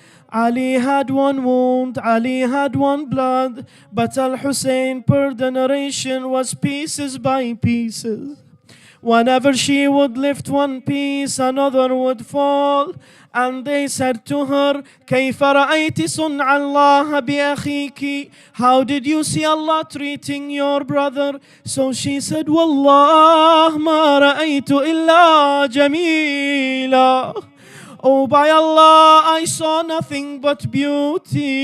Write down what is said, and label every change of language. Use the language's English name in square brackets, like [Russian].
[English] Ali had one wound, Ali had one blood, but Al-Hussein per generation was pieces by pieces. Whenever she would lift one piece, another would fall. And they said to her, [Arabic] كيف رأيت صنع الله بأخيك? [English] How did you see Allah treating your brother? So she said, [Arabic] والله ما رأيت إلا جميلا. [English] Oh, by Allah, I saw nothing but beauty.